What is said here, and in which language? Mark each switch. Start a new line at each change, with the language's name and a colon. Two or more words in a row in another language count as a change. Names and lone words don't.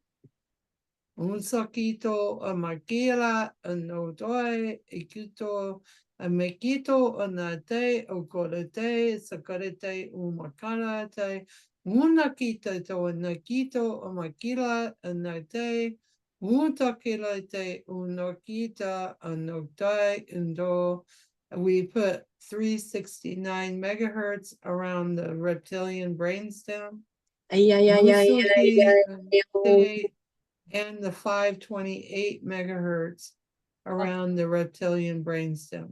English: Un sakito a makila a no doi ikuto a mekito a nate o korete sakarete u makarate una kita to a nakito a makila a nate utakilate unokita a noktai undo. We put 369 megahertz around the reptilian brainstem. Yeah, yeah, yeah, yeah, yeah. And the 528 megahertz around the reptilian brainstem.